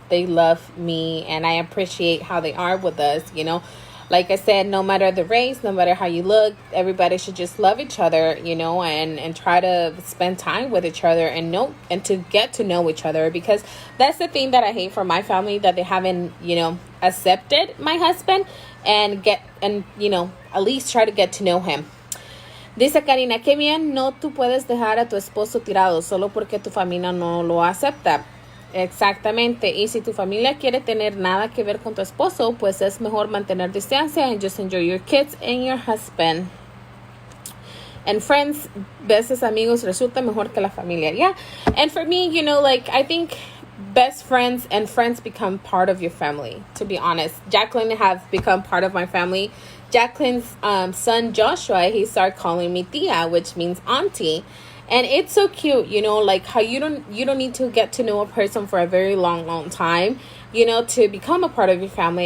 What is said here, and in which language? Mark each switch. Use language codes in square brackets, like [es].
[en] They love me, and I appreciate how they are with us, Like I said, no matter the race, no matter how you look, everybody should just love each other, and try to spend time with each other and to get to know each other, because that's the thing that I hate from my family, that they haven't, accepted my husband and at least try to get to know him. [es] Dice Karina, qué bien, no tú puedes dejar a tu esposo tirado solo porque tu familia no lo acepta. Exactamente, y si tu familia quiere tener nada que ver con tu esposo, pues es mejor mantener distancia [en] and just enjoy your kids and your husband. And friends, [es] veces amigos resulta mejor que la familia. [en] Yeah, and for me, I think best friends and friends become part of your family, to be honest. Jacqueline has become part of my family. Jacqueline's son Joshua, he started calling me tia, which means auntie. And it's so cute, like how you don't need to get to know a person for a very long time, to become a part of your family.